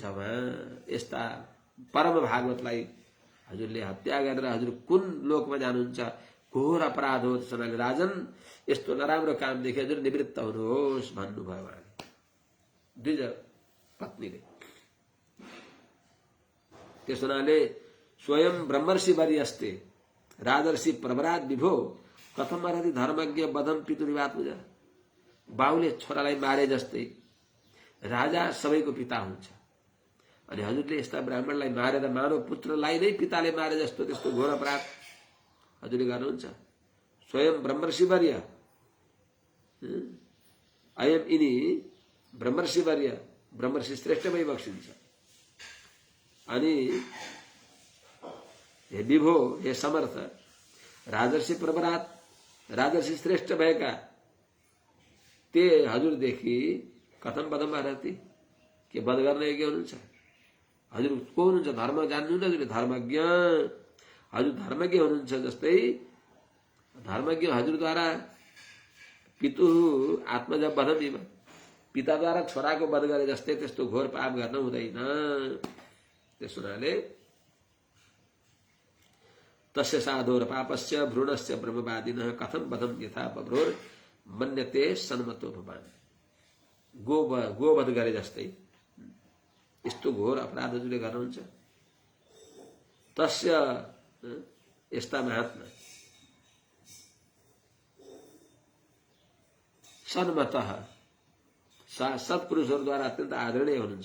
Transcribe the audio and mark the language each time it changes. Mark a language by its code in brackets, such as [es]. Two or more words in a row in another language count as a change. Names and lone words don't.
[ne] यस्ता परम भागवतलाई हजुरले हत्या गरेर हजुर कुन लोकमा जानुहुन्छ? घोर अपराध हो. त्यसैले राजन, यस्तो नराम्रो कामदेखि हजुर निवृत्त हुनुहोस् भन्नुभयो द्विज पत्नीले. त्यस हुनाले [sa] स्वयं ब्रह्मर्षि वरियस्ते राजर्षि प्रवरात विभो कथम अर्हति धर्मज्ञ वधम पितृवात पूजा. [ne] बाउले छोरालाई मारे जस्तै राजा सबैको पिता हुन्छ. अनि हजुरले यस्ता ब्राह्मणलाई मारेर मानव पुत्रलाई नै पिताले मारे जस्तो त्यस्तो घोर अपराध हजुरले गर्नुहुन्छ. [sa] स्वयं ब्रह्मर्षि वर्य, अयम [ne] यिनी ब्रह्मर्षि वर्य, ब्रह्मर्षि श्रेष्ठ भइबक्सिन्छ. अनि हे विभो, हे समर्थ, [sa] राजर्षि प्रवरात, [ne] राजर्षि श्रेष्ठ भएका ते हजुरदेखि [sa] कथम पदम रहती [ne] के वध गर्ने योग्य हुनुहुन्छ? हजुर को हुनुहुन्छ? धर्म जान्नुहुन्छ हजुरले? धर्मज्ञ, हजुर धर्मज्ञ हुनुहुन्छ। जस्तै धर्मज्ञ हजुरद्वारा [sa] पितु आत्मज वधम इव, [ne] पिताद्वारा छोराको वध गरे जस्तै त्यस्तो घोर पाप गर्न हुँदैन। त्यस हुनाले [sa] तस्य साधोर पापस्य भ्रूणस्य ब्रह्मवादिनः कथम वधम यथा बभ्रोर मन्यते सन्मतो भवान्। [ne] गोवध गरे जस्तै यस्तो घोर अपराध हजुरले गर्नुहुन्छ। तस्य यस्ता महात्मा सन्मतः सत्पुरुषहरूद्वारा अत्यन्त आदरणीय हुनुहुन्छ।